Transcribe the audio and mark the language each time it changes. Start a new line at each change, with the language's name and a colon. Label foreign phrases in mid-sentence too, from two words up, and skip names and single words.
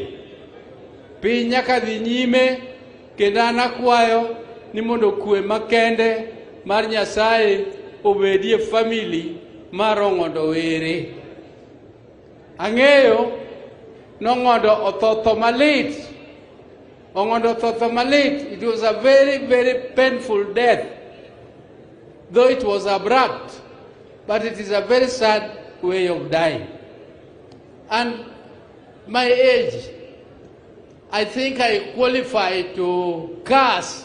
Luo (Kenya and Tanzania): Piny nyaka dhi nyime, kendo an akwayo ni mondo kwe makende mar Nyasaye obedie family mar ONG'ONDO WERE. Ang'eyo n'ONG'ONDO othotho malit. ONG'ONDO othotho malit.
English: It was a very, very painful death. Though it was abrupt, but it is a very sad way of dying. And my age, I think I qualify to curse.